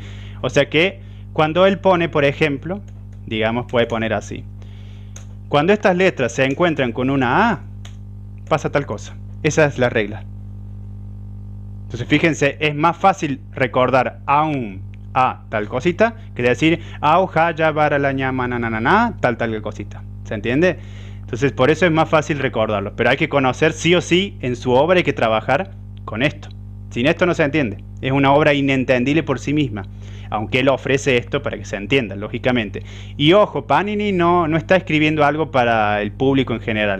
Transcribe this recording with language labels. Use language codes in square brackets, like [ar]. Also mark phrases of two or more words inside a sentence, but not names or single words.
[es] O sea que cuando él pone, por ejemplo, digamos, puede poner así. Cuando estas letras se encuentran con una A, pasa tal cosa. Esa es la regla. Entonces fíjense, es más fácil recordar aun, a tal cosita, que decir au, ja, ya, bara, la, ña, ma, na, na, na, tal cosita. ¿Se entiende? Entonces por eso es más fácil recordarlo. Pero hay que conocer sí o sí, en su obra hay que trabajar con esto. Sin esto no se entiende. Es una obra inentendible por sí misma. Aunque él ofrece esto para que se entienda, lógicamente. Y ojo, Panini no está escribiendo algo para el público en general.